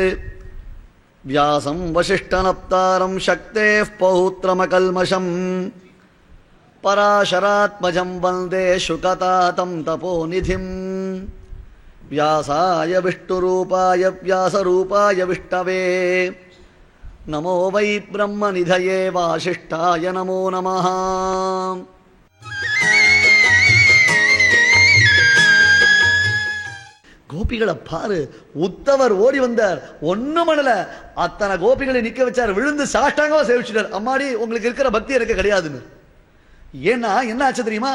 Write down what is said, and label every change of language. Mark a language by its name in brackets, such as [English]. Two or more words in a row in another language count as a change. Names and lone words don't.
[Sanskrit] व्यासं वसिष्ठनप्तारं शक्तेः पौत्रमकल्मषं पराशरात्मजं वन्दे शुकतातं तपोनिधिम्. व्यासाय विष्णुरूपाय व्यासरूपाय विष्णवे नमो वै ब्रह्मनिधये वासिष्ठाय नमो नमः. [Tamil] கோபிகளை பாரு, உத்தவர் ஓடி வந்தார், ஒன்னும் பண்ணல, அத்தனை கோபிகளை நிக்க வச்சார், விழுந்து சாஷ்டாங்கமா சேவிச்சிட்டார். அம்மாடி உங்களுக்கு இருக்கிற பக்தி எனக்கு கிடையாதுன்னு. ஏன்னா என்ன ஆச்சு தெரியுமா?